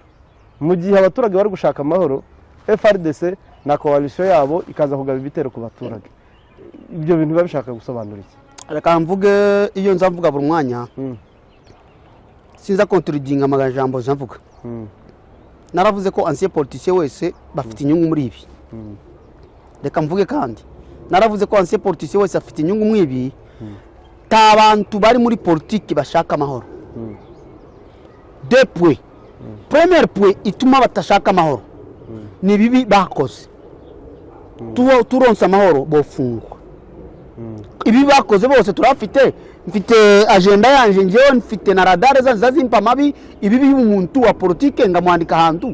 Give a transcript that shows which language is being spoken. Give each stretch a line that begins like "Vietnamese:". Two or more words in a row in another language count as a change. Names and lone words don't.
Kinyarwanda: Mu gihe abaturage bari gushaka amahoro, FRDC na coalition yabo ikaza kugaba ibitero ku baturage. Ibyo bintu biba bishaka gusobanura iki? Reka mvuge iyo nza mvuga buri mwanya sinza kontrudinga amajambo mvuga. Naravuze ko
French: ancien politicien
Kinyarwanda: wese bafite inyungu muri ibi. Reka mvuge kandi naravuze ko
French: ancien politicien
Kinyarwanda: wese afite inyungu muri ibi. Ta abantu bari muri politique bashaka amahoro.
French: Deux points. Premier point ituma batashaka amahoro.
Kinyarwanda: Ni bibi bakoze. Turonsa amahoro bofungwa. Ibi bakoze bose turafite, mfite agenda yanje njewe, mfite na radar zazimpa mabi ibi by'umuntu wa politique ngamwandika hantu.